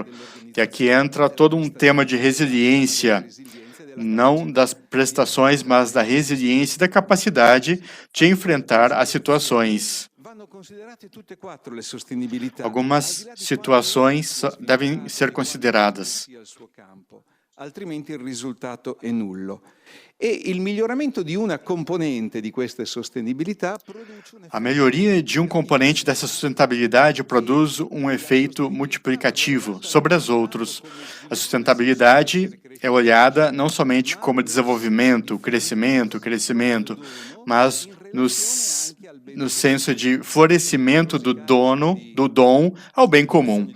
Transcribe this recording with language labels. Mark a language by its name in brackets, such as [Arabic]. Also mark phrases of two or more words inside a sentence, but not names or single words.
[Portuguese] E aqui entra todo um tema de resiliência, não das prestações, mas da resiliência e da capacidade de enfrentar as situações. Algumas situações devem ser consideradas. [Italian] Altrimenti il risultato è nullo. E il miglioramento di una componente di queste sostenibilità [Portuguese] A melhoria de um componente dessa sustentabilidade produz um efeito multiplicativo sobre os outros. A sustentabilidade é olhada não somente como desenvolvimento, crescimento, mas no senso de florescimento do dom ao bem comum.